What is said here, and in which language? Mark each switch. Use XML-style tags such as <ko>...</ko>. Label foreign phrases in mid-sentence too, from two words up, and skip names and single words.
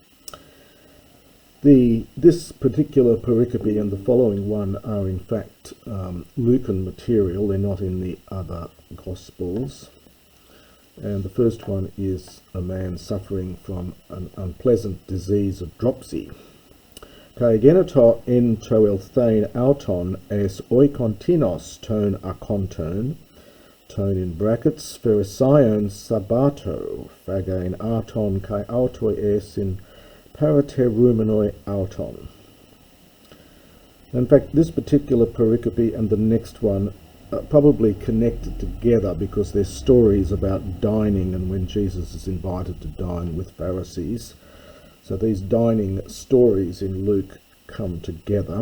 <en>This particular pericope and the following one are in fact Lucan material. They're not in the other Gospels. And the first one is a man suffering from an unpleasant disease of dropsy.</en> <el>Καὶ ἐγένετο ἐν τῷ ἐλθεῖν αὐτὸν εἰς οἶκόν τινος τῶν ἀρχόντων, τῶν</el> <en>in brackets,</en> <el>Φαρισαίων σαββάτῳ, φαγεῖν ἄρτον καὶ αὐτοὶ ἦσαν παρατηρούμενοι αὐτόν.</el> <en>In fact, this particular pericope and the next one are probably connected together because they're stories about dining and when Jesus is invited to dine with Pharisees. So these dining stories in Luke come together.</en>